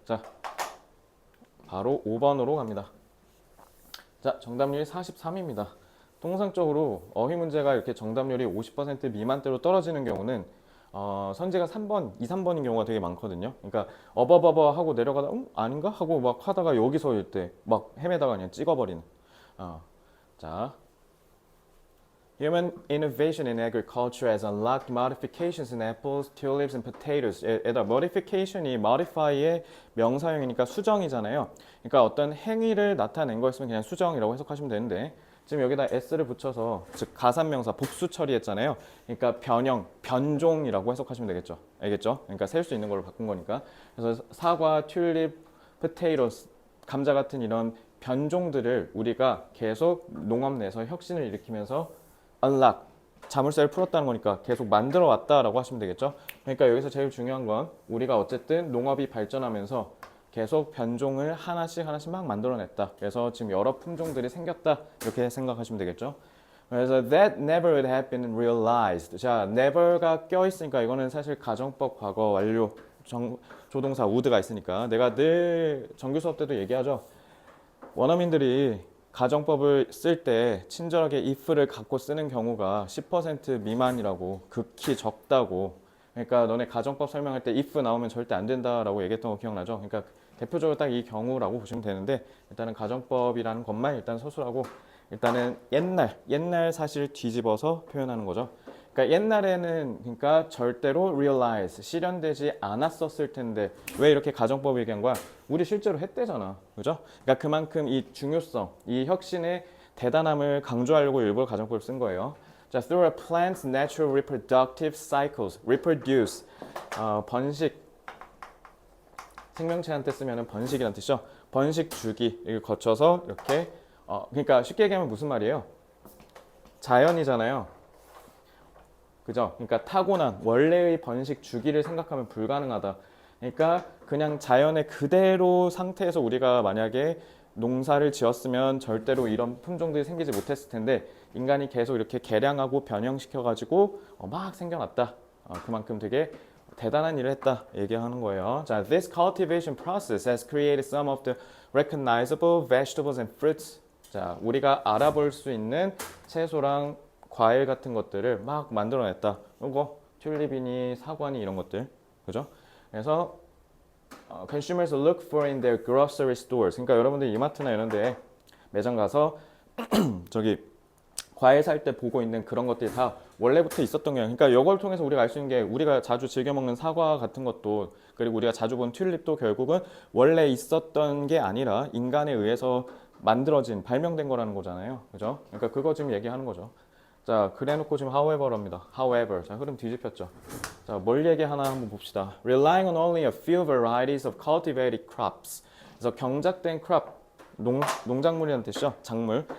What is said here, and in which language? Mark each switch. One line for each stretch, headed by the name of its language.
Korean: 자, 바로 5번으로 갑니다. 자, 정답률이 43입니다. 통상적으로 어휘 문제가 이렇게 정답률이 50% 미만대로 떨어지는 경우는 선지가 3번, 2, 3번인 경우가 되게 많거든요. 그러니까 어버버버 하고 내려가다 아닌가? 하고 막 하다가 여기서일 때 막 헤매다가 그냥 찍어버리는.
English: 자, Human innovation in agriculture has unlocked modifications in apples, tulips, and potatoes.
Korean: 얘들아, modification이 modify의 명사형이니까 수정이잖아요. 그러니까 어떤 행위를 나타낸 거였으면 그냥 수정이라고 해석하시면 되는데 지금 여기다 s를 붙여서 즉 가산명사 복수 처리했잖아요. 그러니까 변형, 변종이라고 해석하시면 되겠죠. 알겠죠? 그러니까 셀 수 있는 걸로 바꾼 거니까. 그래서 사과, 튤립, 포테이토스, 감자 같은 이런 변종들을 우리가 계속 농업 내에서 혁신을 일으키면서 unlock, 자물쇠를 풀었다는 거니까 계속 만들어 왔다라고 하시면 되겠죠. 그러니까 여기서 제일 중요한 건 우리가 어쨌든 농업이 발전하면서 계속 변종을 하나씩 막 만들어냈다. 그래서 지금 여러 품종들이 생겼다. 이렇게 생각하시면 되겠죠.
English: 그래서 that never would have been realized.
Korean: 자, never가 껴있으니까 이거는 사실 가정법 과거 완료 조동사 would가 있으니까 내가 늘 정규 수업 때도 얘기하죠. 원어민들이 가정법을 쓸 때 친절하게 if를 갖고 쓰는 경우가 10% 미만이라고, 극히 적다고. 그러니까 너네 가정법 설명할 때 if 나오면 절대 안 된다라고 얘기했던 거 기억나죠? 그러니까 대표적으로 딱 이 경우라고 보시면 되는데, 일단은 가정법이라는 것만 일단 서술하고, 일단은 옛날 사실 뒤집어서 표현하는 거죠. 그러니까 옛날에는 그러니까 절대로 realize 실현되지 않았었을 텐데 왜 이렇게 가정법 얘기한 거야? 우리 실제로 했대잖아, 그죠? 그러니까 그만큼 이 중요성, 이 혁신의 대단함을 강조하려고 일부러 가정법을 쓴 거예요. 자,
English: through a plant's natural reproductive cycles,
Korean: reproduce, 번식, 생명체한테 쓰면은 번식이란 뜻이죠. 번식 주기를 거쳐서 이렇게, 그러니까 쉽게 얘기하면 무슨 말이에요? 자연이잖아요. 그죠? 그러니까 타고난 원래의 번식 주기를 생각하면 불가능하다. 그러니까 그냥 자연의 그대로 상태에서 우리가 만약에 농사를 지었으면 절대로 이런 품종들이 생기지 못했을 텐데 인간이 계속 이렇게 개량하고 변형시켜가지고 막 생겨났다. 그만큼 되게 대단한 일을 했다 얘기하는 거예요.
English: 자, this cultivation process has created some of the recognizable vegetables and fruits.
Korean: 자, 우리가 알아볼 수 있는 채소랑 과일 같은 것들을 막 만들어냈다. 이거 튤립이니 사과니 이런 것들, 그죠?
English: 그래서 consumers look for in their grocery stores.
Korean: 그러니까 여러분들 이마트나 이런데 매장 가서 저기 과일 살 때 보고 있는 그런 것들이 다 원래부터 있었던 거예요. 그러니까 이걸 통해서 우리가 알 수 있는 게 우리가 자주 즐겨 먹는 사과 같은 것도 그리고 우리가 자주 본 튤립도 결국은 원래 있었던 게 아니라 인간에 의해서 만들어진 발명된 거라는 거잖아요. 그죠? 그러니까 그거 지금 얘기하는 거죠. 자, 그래놓고 지금 however랍니다. however. 자, 흐름 뒤집혔죠. 자, 뭘 얘기하나 한번 봅시다.
English: Relying on only a few varieties of cultivated crops.
Korean: 그래서 경작된 crop, 농작물이라는 뜻이죠. 작물.